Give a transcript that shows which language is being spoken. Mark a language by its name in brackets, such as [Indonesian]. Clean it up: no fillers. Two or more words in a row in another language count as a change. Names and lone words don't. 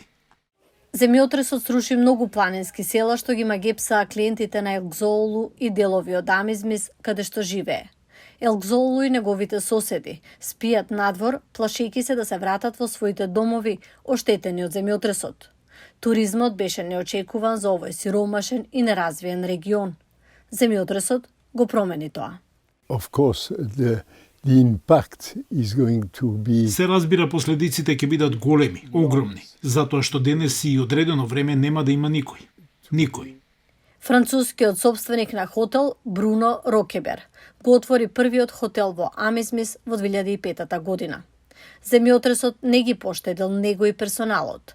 [Macedonian] Земјотресот сруши многу планински села што ги магепсаа клиентите на Елкзоулу и делови од Амизмис каде што живее. Елкзоулу и неговите соседи спијат надвор, плашејќи се да се вратат во своите домови оштетени од земјотресот. Туризмот беше неочекуван за овој сиромашен и неразвиен регион. Земјотресот го промени тоа. [English] Of course, the impact is going to be... [Macedonian] Се разбира, последиците ќе бидат големи, огромни, затоа што денес и одредено време нема да има никој. Никој. Францускиот собственик на хотел Бруно Рокебер го отвори првиот хотел во Амизмис во 2005 година. Земјотресот не ги поштедил него и персоналот.